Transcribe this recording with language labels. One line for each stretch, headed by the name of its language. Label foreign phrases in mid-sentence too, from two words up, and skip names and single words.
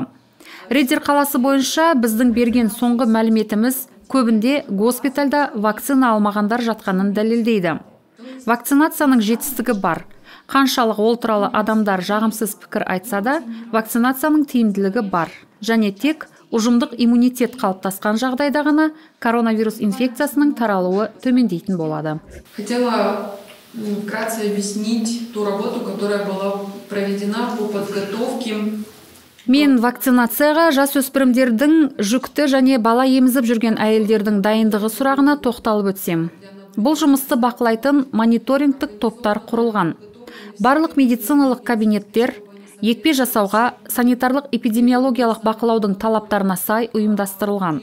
Kazakh: Ридер қаласы бойынша біздің берген соңғы мәліметіміз көбінде госпитальда вакцина алмағандар жатқанын дәлелдейді. Вакцинацияның жетістігі бар. Қаншалық ол туралы адамдар жағымсыз пікір айтса да, вакцинацияның тиімділігі бар. Және тек ұжымдық иммунитет қалыптасқан жағдайда ғана коронавирус инфекциясының таралуы төмендейтін болады.
Russian: Хотела вкратце объяснить ту работу, которая была проведена по подготовке.
Kazakh: Мен вакцинацияға жасөспірімдердің, жүкті және бала емізіп жүрген әйелдердің дайындығы сұрағына тоқталып өтсем. Бұл жұмысты бақылайтын мониторингтік топтар құрылған. Барлық медициналық кабинеттер екпе жасауға санитарлық эпидемиологиялық бақылаудың талаптарына сай ұйымдастырылған.